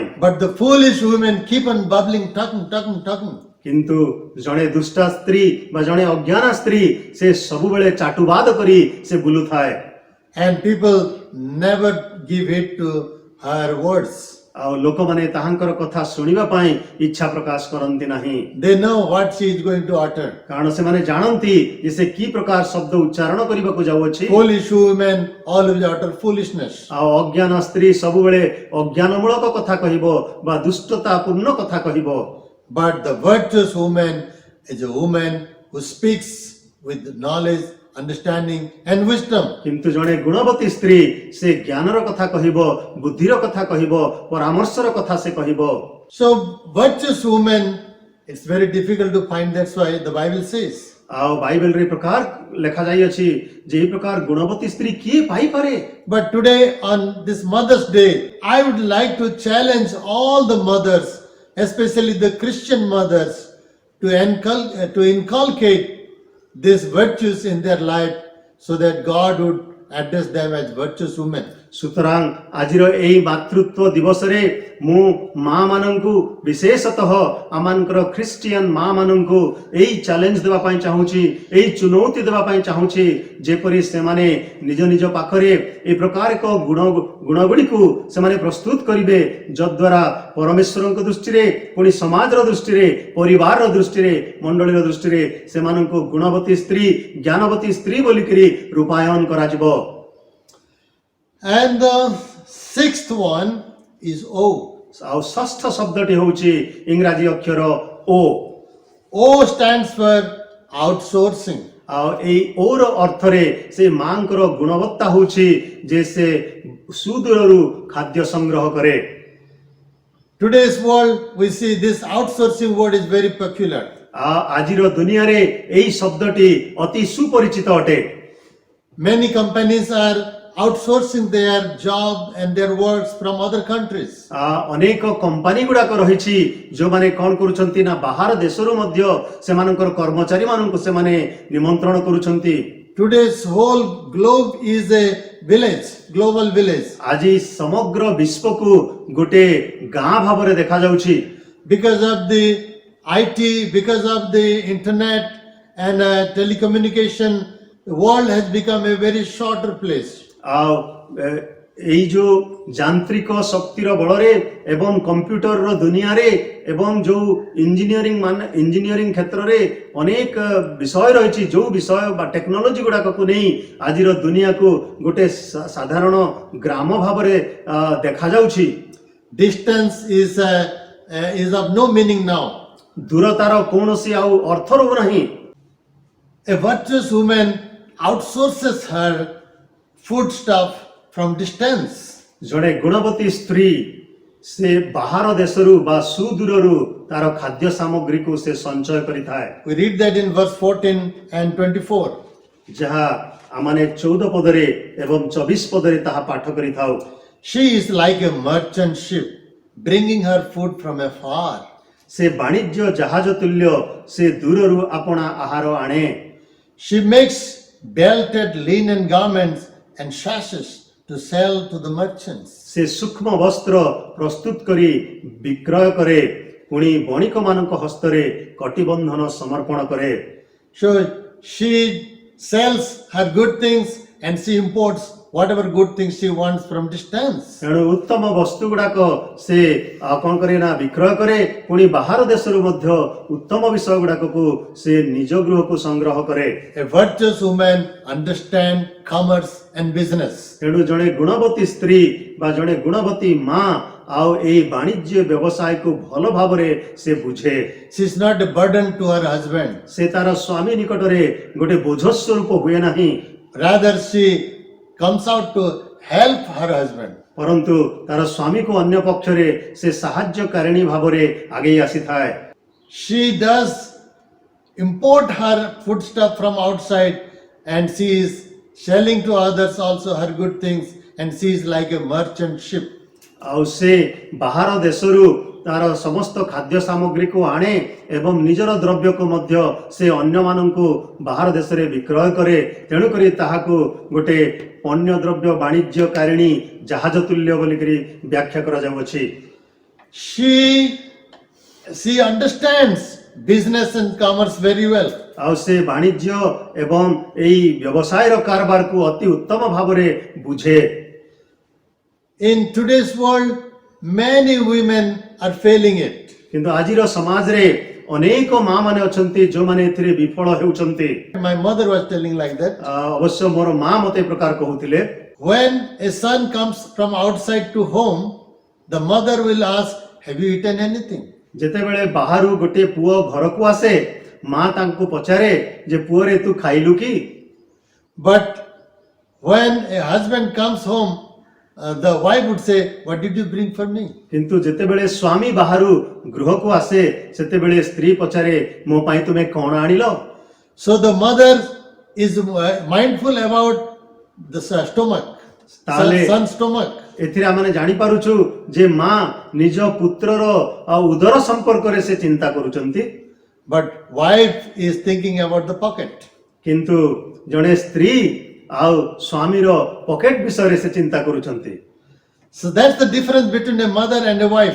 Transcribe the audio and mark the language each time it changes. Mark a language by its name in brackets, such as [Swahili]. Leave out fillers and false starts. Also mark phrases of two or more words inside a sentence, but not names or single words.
[English] But the foolish women keep on bubbling, talking. [Odia] କିନ୍ତୁ ଜଣେ ଦୁଷ୍ଟା ସ୍ତ୍ରୀ ବା ଜଣେ ଅଜ୍ଞାନ ସ୍ତ୍ରୀ ସେ ସବୁବେଳେ ଚାଟୁବାଦ କରି ସେ ବୁଲୁଥାଏ [English] And people never give heed to her words. [Odia] ଆଉ ଲୋକମାନେ ତାହାଙ୍କର କଥା ଶୁଣିବା ପାଇଁ ଇଚ୍ଛା ପ୍ରକାଶ କରନ୍ତି ନାହିଁ, [English] They know what she is going to utter. [Odia] କାରଣ ସେମାନେ ଜାଣନ୍ତି ଯେ ସେ କି ପ୍ରକାର ଶବ୍ଦ ଉଚ୍ଚାରଣ କରିବାକୁ ଯାଉଅଛି। [English] Foolish women always utter foolishness. [Odia] ଆଉ ଅଜ୍ଞାନ ସ୍ତ୍ରୀ ସବୁବେଳେ ଅଜ୍ଞାନମୂଳକ କଥା କହିବ ବା ଦୁଷ୍ଟତାପୂର୍ଣ୍ଣ କଥା କହିବ। [English] But the virtuous woman is a woman who speaks with knowledge, understanding and wisdom. [Odia] କିନ୍ତୁ ଜଣେ ଗୁଣବତୀ ସ୍ତ୍ରୀ ସେ ଜ୍ଞାନର କଥା କହିବ, ବୁଦ୍ଧିର କଥା କହିବ, ପରାମର୍ଶର କଥା ସେ କହିବ। [English] So virtuous woman, it's very difficult to find. That's why the Bible says. [Odia] ଆଉ ବାଇବେଲରେ ଏ ପ୍ରକାର ଲେଖାଯାଇଅଛି ଯେ ଏହି ପ୍ରକାର ଗୁଣବତୀ ସ୍ତ୍ରୀ କିଏ ପାଇପାରେ। [English] But today on this Mother's Day, I would like to challenge all the mothers, especially the Christian mothers, to inculcate these virtues in their life so that God would address them as virtuous women. [Odia] ସୁତରାଂ ଆଜିର ଏହି ମାତୃତ୍ୱ ଦିବସରେ ମୁଁ ମା ମାନଙ୍କୁ ବିଶେଷତଃ ଆମମାନଙ୍କର ଖ୍ରୀଷ୍ଟିଆନ ମା ମାନଙ୍କୁ ଏହି ଚ୍ୟାଲେଞ୍ଜ ଦେବା ପାଇଁ ଚାହୁଁଛି, ଏହି ଚୁନୌତି ଦେବା ପାଇଁ ଚାହୁଁଛି ଯେପରି ସେମାନେ ନିଜ ନିଜ ପାଖରେ ଏ ପ୍ରକାର ଏକ ଗୁଣଗୁଡ଼ିକୁ ସେମାନେ ପ୍ରସ୍ତୁତ କରିବେ ଯଦ୍ୱାରା ପରମେଶ୍ୱରଙ୍କ ଦୃଷ୍ଟିରେ ପୁଣି ସମାଜର ଦୃଷ୍ଟିରେ ପରିବାରର ଦୃଷ୍ଟିରେ ମଣ୍ଡଳୀର ଦୃଷ୍ଟିରେ ସେମାନଙ୍କୁ ଗୁଣବତୀ ସ୍ତ୍ରୀ ଜ୍ଞାନବତୀ ସ୍ତ୍ରୀ ବୋଲିକରି ରୂପାୟନ କରାଯିବ। [English] And the sixth one is O. [Odia] ଆଉ ଷଷ୍ଠ ଶବ୍ଦଟି ହେଉଛି ଇଂରାଜୀ ଅକ୍ଷର ଓ। [English] O stands for outsourcing. [Odia] ଆଉ ଏଇ ଓର ଅର୍ଥରେ ସେ ମାଙ୍କର ଗୁଣବତ୍ତା ହେଉଛି ଯେ ସେ ସୁଦୂରରୁ ଖାଦ୍ୟ ସଂଗ୍ରହ କରେ। [English] Today's world, we see this outsourcing word is very peculiar. [Odia] ଆଜିର ଦୁନିଆରେ ଏହି ଶବ୍ଦଟି ଅତି ସୁପରିଚିତ ଅଟେ। [English] Many companies are outsourcing their job and their works from other countries. [Odia] ଅନେକ କମ୍ପାନୀ ଗୁଡାକ ରହିଛି ଯେଉଁମାନେ କ'ଣ କରୁଛନ୍ତି ନା ବାହାର ଦେଶରୁ ମଧ୍ୟ ସେମାନଙ୍କର କର୍ମଚାରୀ ମାନଙ୍କୁ ସେମାନେ ନିମନ୍ତ୍ରଣ କରୁଛନ୍ତି। [English] Today's whole globe is a village, global village. [Odia] ଆଜି ସମଗ୍ର ବିଶ୍ୱକୁ ଗୋଟେ ଗାଁ ଭାବରେ ଦେଖାଯାଉଛି। [English] Because of the IT, because of the internet and telecommunication, the world has become a very shorter place. [Odia] ଆଉ ଏଇ ଯୋଉ ଯାନ୍ତ୍ରିକ ଶକ୍ତିର ବଳରେ ଏବଂ କମ୍ପ୍ୟୁଟରର ଦୁନିଆରେ ଏବଂ ଯୋଉ ଇଞ୍ଜିନିୟରିଂ କ୍ଷେତ୍ରରେ ଅନେକ ବିଷୟ ରହିଛି ଯୋଉ ବିଷୟ ବା ଟେକ୍ନୋଲୋଜି ଗୁଡାକକୁ ନେଇ ଆଜିର ଦୁନିଆକୁ ଗୋଟେ ସାଧାରଣ ଗ୍ରାମ ଭାବରେ ଦେଖାଯାଉଛି। [English] Distance is of no meaning now. [Odia] ଦୂରତାର କୌଣସି ଆଉ ଅର୍ଥ ରହୁନାହିଁ। [English] A virtuous woman outsources her food stuff from distance. [Odia] ଜଣେ ଗୁଣବତୀ ସ୍ତ୍ରୀ ସେ ବାହାର ଦେଶରୁ ବା ସୁଦୂରରୁ ତାର ଖାଦ୍ୟ ସାମଗ୍ରୀକୁ ସେ ସଞ୍ଚୟ କରିଥାଏ। [English] We read that in verse 14 and 24. [Odia] ଯାହା ଆମମାନେ 14 ପଦରେ ଏବଂ 24 ପଦରେ ତାହା ପାଠ କରିଥାଉ। [English] She is like a merchant ship bringing her food from afar. [Odia] ସେ ବାଣିଜ୍ୟ ଜାହାଜ ତୁଲ୍ୟ ସେ ଦୂରରୁ ଆପଣା ଆହାର ଆଣେ। [English] She makes belted linen garments and sashes to sell to the merchants. [Odia] ସେ ସୂକ୍ଷ୍ମ ବସ୍ତ୍ର ପ୍ରସ୍ତୁତ କରି ବିକ୍ରୟ କରେ ପୁଣି ବଣିକମାନଙ୍କ ହସ୍ତରେ କଟିବନ୍ଧନ ସମର୍ପଣ କରେ। [English] So she sells her good things and she imports whatever good things she wants from distance. [Odia] ତେଣୁ ଉତ୍ତମ ବସ୍ତୁ ଗୁଡାକ ସେ କଣ କରେ ନା ବିକ୍ରୟ କରେ, ପୁଣି ବାହାର ଦେଶରୁ ମଧ୍ୟ ଉତ୍ତମ ବିଷୟ ଗୁଡାକକୁ ସେ ନିଜ ଗୃହକୁ ସଂଗ୍ରହ କରେ। [English] A virtuous woman understand commerce and business. [Odia] ତେଣୁ ଜଣେ ଗୁଣବତୀ ସ୍ତ୍ରୀ ବା ଜଣେ ଗୁଣବତୀ ମା ଆଉ ଏଇ ବାଣିଜ୍ୟ ବ୍ୟବସାୟକୁ ଭଲ ଭାବରେ ସେ ବୁଝେ। [English] She is not a burden to her husband. [Odia] ସେ ତାର ସ୍ୱାମୀ ନିକଟରେ ଗୋଟେ ବୋଝ ସ୍ୱରୂପ ହୁଏ ନାହିଁ, [English] Rather, she comes out to help her husband. [Odia] ପରନ୍ତୁ ତାର ସ୍ୱାମୀକୁ ଅନ୍ୟ ପକ୍ଷରେ ସେ ସାହାଯ୍ୟକାରିଣୀ ଭାବରେ ଆଗେଇ ଆସିଥାଏ। [English] She does import her foodstuff from outside and she is selling to others also her good things, and she is like a merchant ship. [Odia] ଆଉ ସେ ବାହାର ଦେଶରୁ ତାର ସମସ୍ତ ଖାଦ୍ୟ ସାମଗ୍ରୀକୁ ଆଣେ ଏବଂ ନିଜର ଦ୍ରବ୍ୟକୁ ମଧ୍ୟ ସେ ଅନ୍ୟମାନଙ୍କୁ ବାହାର ଦେଶରେ ବିକ୍ରୟ କରେ। ତେଣୁକରି ତାହାକୁ ଗୋଟେ ପଣ୍ୟ ଦ୍ରବ୍ୟ ବାଣିଜ୍ୟକାରିଣୀ ଜାହାଜ ତୁଲ୍ୟ ବୋଲିକରି ବ୍ୟାଖ୍ୟା କରାଯାଉଅଛି। [English] She understands business and commerce very well. [Odia] ଆଉ ସେ ବାଣିଜ୍ୟ ଏବଂ ଏଇ ବ୍ୟବସାୟର କାରବାରକୁ ଅତି ଉତ୍ତମ ଭାବରେ ବୁଝେ। [English] In today's world, many women are failing it. [Odia] କିନ୍ତୁ ଆଜିର ସମାଜରେ ଅନେକ ମା ମାନେ ଅଛନ୍ତି ଯେଉଁମାନେ ଏଥିରେ ବିଫଳ ହେଉଛନ୍ତି। [English] My mother was telling like that. [Odia] ଅବଶ୍ୟ ମୋର ମା ମତେ ଏ ପ୍ରକାର କହୁଥିଲେ, [English] When a son comes from outside to home, the mother will ask, have you eaten anything? [Odia] ଯେତେବେଳେ ବାହାରୁ ଗୋଟିଏ ପୁଅ ଘରକୁ ଆସେ, ମା ତାଙ୍କୁ ପଚାରେ ଯେ ପୁଅରେ ତୁ ଖାଇଲୁ କି? [English] But when a husband comes home, the wife would say, what did you bring for me? [Odia] କିନ୍ତୁ ଯେତେବେଳେ ସ୍ୱାମୀ ବାହାରୁ ଗୃହକୁ ଆସେ, ସେତେବେଳେ ସ୍ତ୍ରୀ ପଚାରେ ମୋ ପାଇଁ ତୁମେ କଣ ଆଣିଲ? [English] So the mother is mindful about the stomach, Tale- son's stomach. [Odia] ଏଥିରେ ଆମେ ଜାଣିପାରୁଛୁ ଯେ ମା ନିଜ ପୁତ୍ରର ଆଉ ଉଦର ସମ୍ପର୍କରେ ସେ ଚିନ୍ତା କରୁଛନ୍ତି, [English] But wife is thinking about the pocket. [Odia] କିନ୍ତୁ ଜଣେ ସ୍ତ୍ରୀ ଆଉ ସ୍ୱାମୀର ପକେଟ ବିଷୟରେ ସେ ଚିନ୍ତା କରୁଛନ୍ତି। [English] So that's the difference between a mother and a wife.